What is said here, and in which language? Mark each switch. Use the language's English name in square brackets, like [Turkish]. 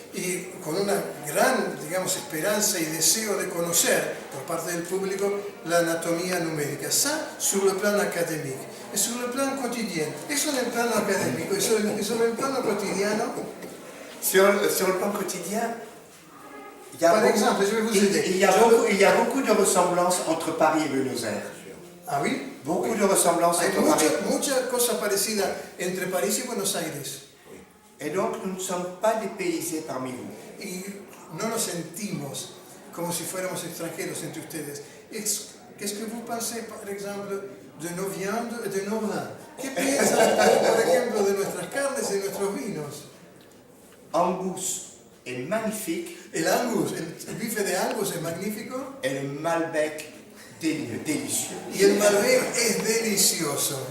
[Spanish] y con una gran, digamos, esperanza y deseo de conocer por parte del público la anatomía numérica. [French] Ça, sur le plan académique. Et sur le plan quotidien. [Spanish] Eso en el plano académico. Y sobre el plano cotidiano. [French] Sur le plan quotidien, il y a, Par exemple, je vais vous aider. il y a beaucoup de ressemblances entre Paris et Buenos Aires. Ah oui? Beaucoup de ressemblances [Spanish] Hay [French] entre Paris. [Spanish] muchas cosas parecidas entre París y Buenos Aires. [French] Et donc, nous ne sommes pas dépaysés parmi vous. [Spanish] Y no nos sentimos como si fuéramos extranjeros entre ustedes. [French] Qu'est-ce que vous pensez, par exemple, de nos viandes et de nos vins? [Spanish] ¿Qué piensan, por ejemplo, de nuestras carnes y nuestros vinos? [French] Angus est magnifique [Spanish] El Angus, el bife de Angus es magnífico [French] et le Malbec délicieux. [Spanish] y el Malbec es delicioso.